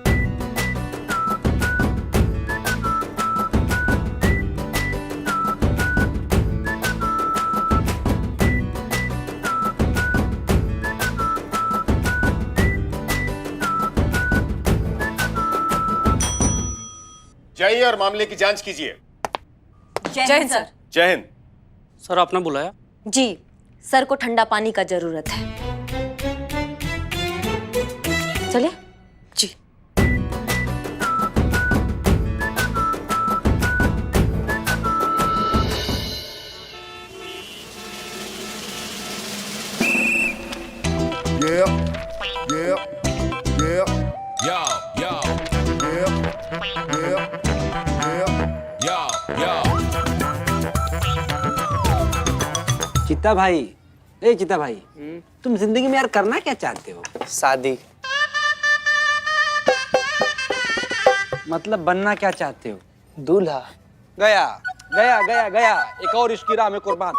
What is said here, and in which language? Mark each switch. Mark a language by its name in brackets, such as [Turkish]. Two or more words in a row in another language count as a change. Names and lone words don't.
[Hindi] जाइए और मामले की जांच कीजिए। जय हिंद सर। जय हिंद। सर, आपने बुलाया? जी, सर को ठंडा पानी का जरूरत है। चलिए। जी। [English] Yeah, yeah, yeah, Yo, yo, yeah, yeah, yeah. yo, yo. [Hindi] चित्ता भाई, ए चित्ता भाई, तुम जिंदगी में यार करना क्या चाहते हो? शादी। मतलब बनना क्या चाहते हो? दूल्हा। गया गया गया गया, एक और इसकी राह में कुर्बान।